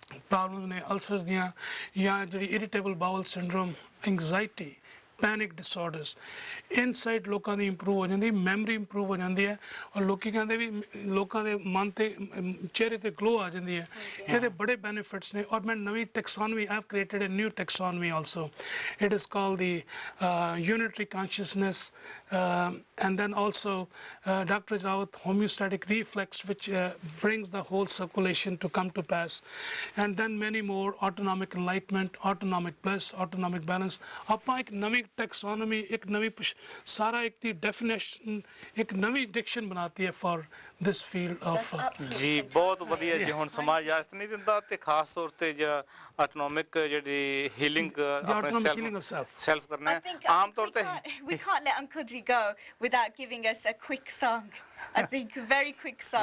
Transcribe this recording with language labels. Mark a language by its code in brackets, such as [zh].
[pa] Problem ਨੇ ਅਲਸਰਸ ਦੀਆਂ ਜਾਂ ਜਿਹੜੀ ਇਰੀਟੇਬਲ bowl syndrome anxiety panic disorders insight ਲੋਕਾਂ ਦੀ ਇੰਪਰੂਵ ਹੋ ਜਾਂਦੀ ਮੈਮਰੀ ਇੰਪਰੂਵ ਹੋ ਜਾਂਦੀ ਹੈ ਔਰ ਲੋਕੀ ਕਹਿੰਦੇ ਵੀ ਲੋਕਾਂ ਦੇ ਮਨ ਤੇ ਚਿਹਰੇ ਤੇ ਗਲੋ ਆ ਜਾਂਦੀ ਹੈ ਇਹਦੇ ਬੜੇ ਬੈਨੀਫਿਟਸ ਨੇ ਔਰ ਮੈਂ ਨਵੀਂ ਟੈਕਸੋਨਮੀ [en] I have created a new taxonomy also it is called the unitary consciousness and then also Dr. Ajrawat homeostatic reflex which brings the whole circulation to come to pass and then many more autonomic enlightenment autonomic bliss autonomic balance [pa] ਆਪਾਂ ਇੱਕ ਨਵੀਂ ਟੈਕਸੋਨਮੀ ਇੱਕ ਨਵੀਂ ਸਾਰਾ ਇੱਕ ਦੀ definition ਇੱਕ ਨਵੀਂ ਡਿਕਸ਼ਨ ਬਣਾਤੀ ਹੈ [en] for this field of [pa] ਜੀ ਬਹੁਤ ਵਧੀਆ ਜੀ ਹੁਣ ਸਮਾਜ ਇਜਾਜ਼ਤ ਨਹੀਂ ਦਿੰਦਾ ਤੇ ਖਾਸ ਤੌਰ ਤੇ ਜਿਹੜਾ ਆਟੋਨੋਮਿਕ ਜਿਹੜੀ ਹੀਲਿੰਗ ਆਪਣੇ ਸੈਲਫ ਕਰਨਾ ਹੈ ਆਮ ਤੌਰ ਤੇ [en] we can't let Uncle Ji go without giving us a quick song I think a very quick song